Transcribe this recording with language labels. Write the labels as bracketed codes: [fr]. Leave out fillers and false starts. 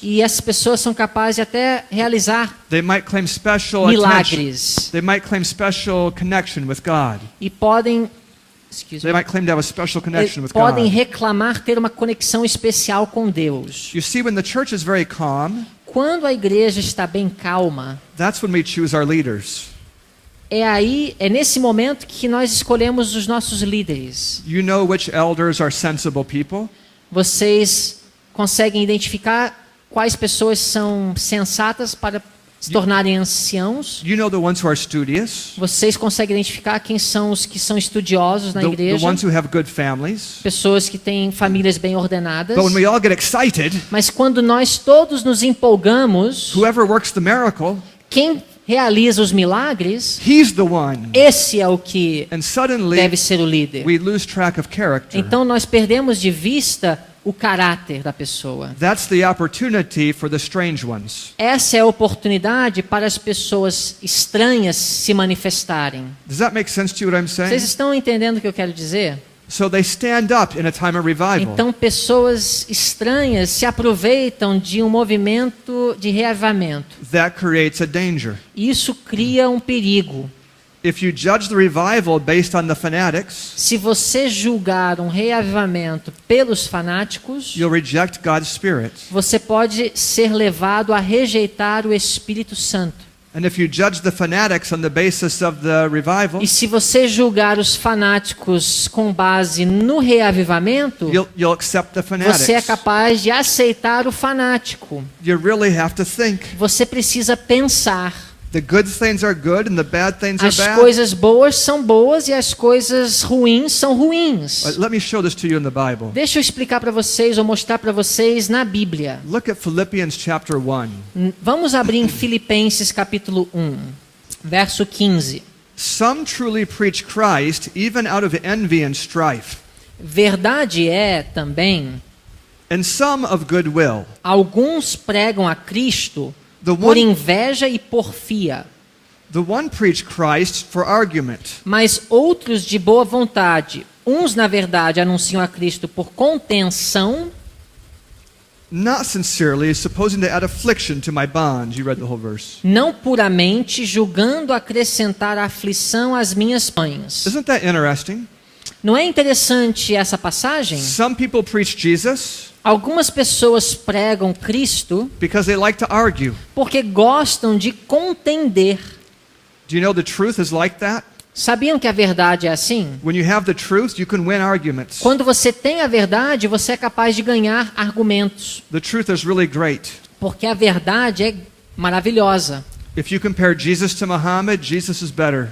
[pt] E as pessoas são capazes de até realizar [en] They might claim special attention. [pt] milagres [en] They might claim special connection with God. [pt] e podem [en] They might claim to have a special connection with [pt] podem [en] God. [pt] reclamar ter uma conexão especial com Deus. [en] You see, when the church is very calm, [pt] Quando a igreja está bem calma, [en] that's when we choose our leaders. [pt] é nesse momento que nós escolhemos os nossos líderes. [en] You know which elders are sensible people. [pt] Vocês conseguem identificar quais pessoas são sensatas para se tornarem anciãos. [en] You know the ones who are studious, [pt] Vocês conseguem identificar quem são os que são estudiosos na [en] the [pt] igreja, [en] ones who have good families. [pt] pessoas que têm famílias bem ordenadas. [en] But when we all get excited, [pt] Mas quando nós todos nos empolgamos, [en] whoever works the miracle, [pt] quem realiza os milagres, [en] he's the one. [pt] esse é o que [en] And suddenly, [pt] deve ser o líder. [en] we lose track of character. [pt] Então nós perdemos de vista o caráter da pessoa. [en] That's the opportunity for the strange ones. [pt] Essa é a oportunidade para as pessoas estranhas se manifestarem. [en] Does that make sense to you what I'm saying? [pt] Vocês estão entendendo o que eu quero dizer? [en] So they stand up in a time of revival. [pt] Então pessoas estranhas se aproveitam de um movimento de reavivamento. [en] That creates a danger. [pt] Isso cria um perigo. [en] If you judge the revival based on the fanatics, [pt] Se você julgar um reavivamento pelos fanáticos, [en] you'll reject God's Spirit. [pt] você pode ser levado a rejeitar o Espírito Santo. [en] And if you judge the fanatics on the basis of the revival, [pt] E se você julgar os fanáticos com base no reavivamento, [en] you'll accept the [pt] você é [en] fanatics. [pt] capaz de aceitar o fanático. [en] You really have to think. [pt] Você precisa pensar. [en] The good things are good and the bad things are [pt] As [en] bad. [pt] coisas boas são boas e as coisas ruins são ruins. [en] Let me show this to you in the Bible. [pt] Deixa eu explicar para vocês ou mostrar para vocês na Bíblia. [en] Look at Philippians chapter 1. [pt] Vamos abrir em Filipenses capítulo 1, verso 15. [en] Some truly preach Christ even out of envy and strife, [pt] Verdade é também, [en] and some of goodwill. [pt] alguns pregam a Cristo [en] The [pt] por [en] one, [pt] inveja e porfia, [en] the one preach Christ for argument, [pt] mas outros de boa vontade. Uns, na verdade, anunciam a Cristo por contenção, [en] not sincerely, supposing to add affliction to my bonds. You read the whole verse. [pt] não puramente, julgando acrescentar aflição às minhas pães. [en] Isn't that interesting? [pt] Não é interessante essa passagem? [en] Some people preach Jesus [pt] Algumas pessoas pregam Cristo [en] because they like to argue. [pt] porque gostam de contender. [en] Do you know the truth is like that? [pt] Sabiam que a verdade é assim? [en] When you have the truth, you can win arguments. [pt] Quando você tem a verdade, você é capaz de ganhar argumentos. [en] The truth is really great. [pt] Porque a verdade é maravilhosa. [en] If you compare Jesus to Muhammad, Jesus is better.